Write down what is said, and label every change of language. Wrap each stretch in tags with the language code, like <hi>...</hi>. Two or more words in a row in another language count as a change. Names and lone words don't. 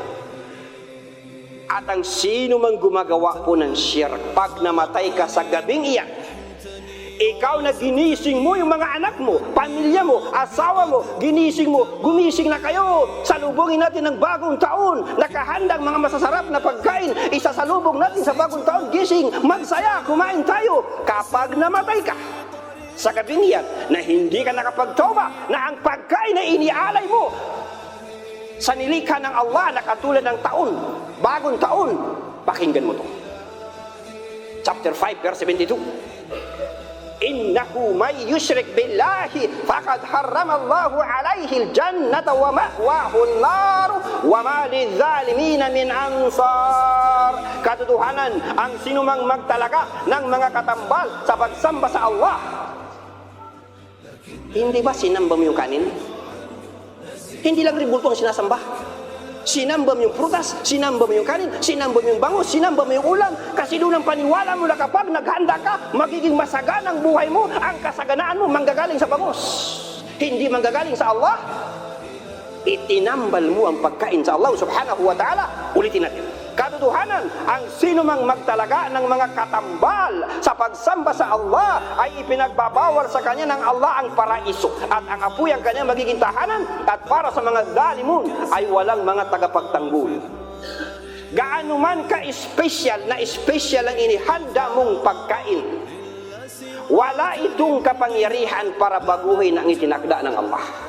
<tl>At ang sino man gumagawa po ng syirk, pag namatay ka sa gabing iyan, ikaw na ginising mo yung mga anak mo, pamilya mo, asawa mo, ginising mo, gumising na kayo, salubungin natin ng bagong taon, nakahandang mga masasarap na pagkain, isasalubong natin sa bagong taon, gising, magsaya, kumain tayo. Kapag namatay ka sa gabing iyan, na hindi ka nakapagtauba, na ang pagkain na inialay mo sa nilikha ng Allah na katulad ng taon, bagong taon, pakinggan mo to.</tl> <en>Chapter 5, verse 72.</en> <ar>إنه من يشرك بالله فقد حرم الله عليه الجنة ومأواه النار وما للظالمين من أنصار.</ar> <tl>Katotohanan, ang sinumang magtalaga ng mga katambal sa pagsamba sa Allah, hindi ba sinamba mo yung kanin? Hindi lang ribulto ang sinasamba. Sinamba mo yung prutas, sinamba mo yung kanin, sinamba mo yung bangus, sinamba mo yung ulam. Kasi doon ang paniwala mo na kapag naghanda ka, magiging masagana ang buhay mo. Ang kasaganaan mo manggagaling sa bangus, hindi manggagaling sa Allah. Itinambal mo ang pagkain sa Allah</tl> <ar>سبحانه وتعالى.</ar> <tl>Ulitin natin. Katotohanan, ang sino mang magtalaga ng mga katambal sa pagsamba sa Allah ay ipinagbabawal sa kanya ng Allah ang paraiso at ang apoy ang kanya magiging tahanan, at para sa mga zalimun ay walang mga tagapagtanggol. Gaano man ka-espesyal na espesyal ang inihanda mong pagkain, wala itong kapangyarihan para baguhin ang itinakda ng Allah.</tl>